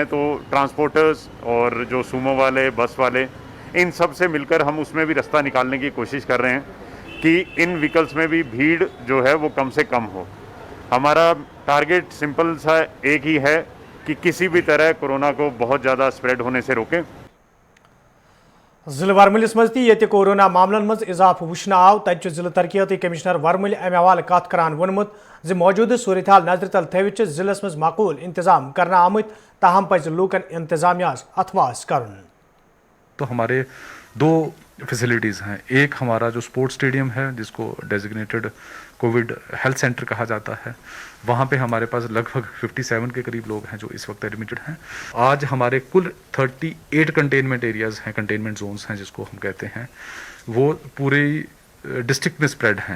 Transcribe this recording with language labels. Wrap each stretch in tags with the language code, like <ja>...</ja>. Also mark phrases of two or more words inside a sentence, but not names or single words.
<ur>تو ٹرانسپورٹرز اور جو سومو والے, بس والے, ان سب سے مل کر ہم اس میں بھی رستہ نکالنے کی کوشش کر رہے ہیں کہ ان وہیکلز میں بھی بھیڑ جو ہے وہ کم سے کم ہو. ہمارا ٹارگیٹ سمپل سا ایک ہی ہے کہ کسی بھی طرح کورونا کو بہت زیادہ اسپریڈ ہونے سے روکیں.</ur> <ks>ضلع ورملس مز تہ کورونا معاملن مز اضافہ وچھنہ آو تتہ ضلع ترقیاتی کمشنر ورمل امہ حوالہ کت کران وونمت زِ موجودہ صورتحال نظر تل تھوت ضلع مز معقول انتظام کرنا آمت, تاہم پز لوکن انتظامیہ اتواس کرن.</ks> <ur>تو ہمارے دو فیسلٹیز ہیں. ایک ہمارا جو</ur> <en>sports stadium</en> <ur>ہے جس کو</ur> <en>designated COVID health center</en> <ur>کہا جاتا ہے, وہاں پہ ہمارے پاس لگ بھگ 57 کے قریب لوگ ہیں جو اس وقت ایڈمیٹڈ ہیں. آج ہمارے کل 38</ur> <en>containment areas</en> <ur>ہیں,</ur> <en>containment zones</en> <ur>ہیں جس کو ہم کہتے ہیں, وہ پوری ڈسٹرکٹ میں اسپریڈ ہیں.</ur>